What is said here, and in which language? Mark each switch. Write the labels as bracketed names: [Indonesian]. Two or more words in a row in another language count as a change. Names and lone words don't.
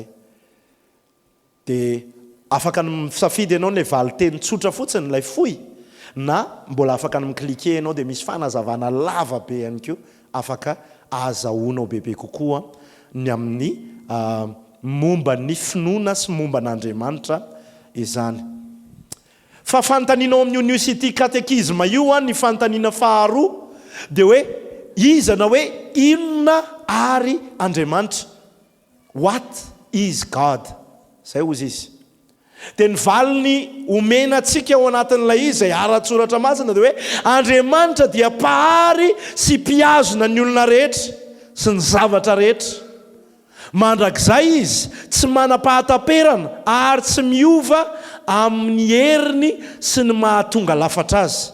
[Malagasy] Dia afaka misafidy ianao ny valiteny tsotra fotsiny ilay fohy na mbola afaka miklique ianao dia misy fanazavana lava be ihany koa afaka ahazahoanao bebe kokoa ny amin'ny momba ny finoana sy momba n'Andriamanitra izany. Fa fanontanianao amin'ny New City Catechism io a ny fanontaniana faharoa dia hoe izana hoe inona ary Andriamanitra. [English] What is God? [Malagasy] Zay ozy izy. Dia ny valiny omena antsika ao anatin'ilay izy izay ara-tsoratra masina dia hoe Andriamanitra dia pahary sy mpiazona ny olona rehetra sy ny zavatra rehetra. Mandrakizay izy tsy manam-pahataperana ary tsy miova amin'ny heriny sy ny mahatonga lafatra azy.